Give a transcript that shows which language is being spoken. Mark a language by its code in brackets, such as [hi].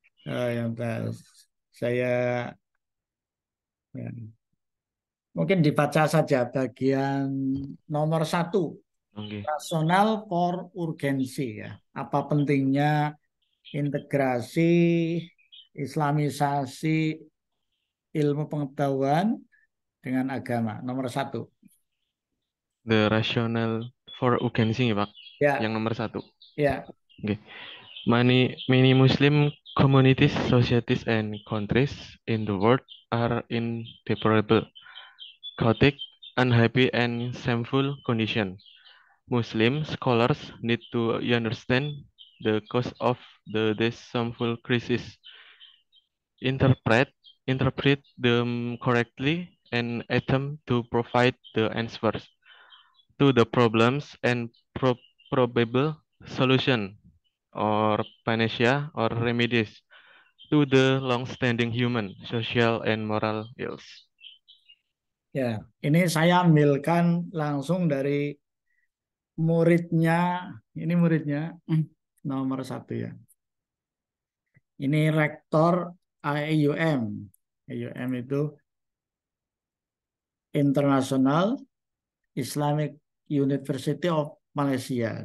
[id] Oh, ya, mental. Saya ya, mungkin dibaca saja bagian nomor 1, oke. rasional for urgensi ya. Apa pentingnya integrasi Islamisasi ilmu pengetahuan dengan agama. Nomor 1. [en] The rationale for urgency Pak. Ya, [id] Yang nomor 1. ya, Oke. [en] Many Muslim communities, societies, and countries in the world are in deplorable, chaotic, unhappy, and shameful condition. Muslim scholars need to understand the cause of this shameful crisis, interpret interpret them correctly, and attempt to provide the answers to the problems and probable solution or panacea or remedies to the long-standing human, social, and moral ills. ya. [id] Ini saya ambilkan langsung dari muridnya. Ini muridnya nomor 1 ya. Ini rektor AIUM. AIUM itu International Islamic University of Malaysia.